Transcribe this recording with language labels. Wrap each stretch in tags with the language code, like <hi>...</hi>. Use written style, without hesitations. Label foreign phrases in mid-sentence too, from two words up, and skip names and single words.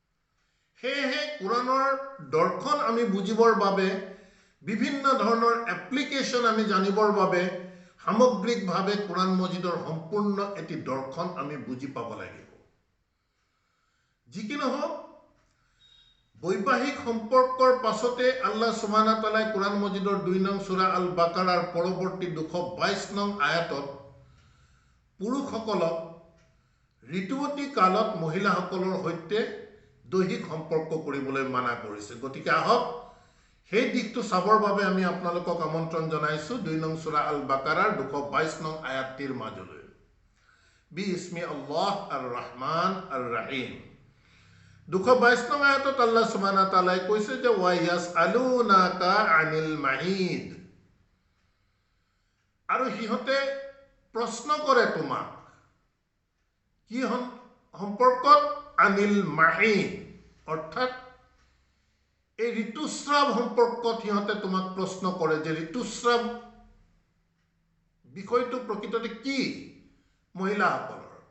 <as>সেয়েহে কোৰাণৰ দৰ্শন আমি বুজিবৰ বাবে বিভিন্ন ধৰণৰ এপ্লিকেশ্যন আমি জানিবৰ বাবে সামগ্ৰিকভাৱে কোৰাণ মজিদৰ সম্পূৰ্ণ এটি দৰ্শন আমি বুজি পাব লাগিব। যি কি নহওক, বৈবাহিক সম্পৰ্কৰ পাছতে আল্লাহ সুবহানাহু ওয়া তাআলাই কোৰাণ মজিদৰ 2 নং সূৰা আল বাকাৰাৰ পৰৱৰ্তী 222 নং আয়াতত পুৰুষসকলক ঋতুৱতী কালত মহিলাসকলৰ সৈতে দৈহিক সম্পৰ্ক কৰিবলৈ মানা কৰিছে। গতিকে আহক সেই দিশটো চাবৰ বাবে আমি আপোনালোকক আমন্ত্ৰণ জনাইছো 2 নং সূৰা আল বাকাৰাৰ 222 নং আয়াতটিৰ মাজলৈ।</as> <ar>بسم الله الرحمن الرحيم.</ar> <as>222 নং আয়াতত আল্লাহ সুবহানাহু ওয়া তাআলাই কৈছে যে</as> <ar>ويسألونك عن المحيض,</ar> <as>আৰু সিহঁতে প্ৰশ্ন কৰে তোমাক কি সম্পৰ্কত?</as> <ar>عن المحيض,</ar> <as>অৰ্থাৎ এই ঋতুস্ৰাৱ সম্পৰ্কত সিহঁতে তোমাক প্ৰশ্ন কৰে যে ঋতুস্ৰাৱ বিষয়টো প্ৰকৃততে কি মহিলাসকলৰ।</as>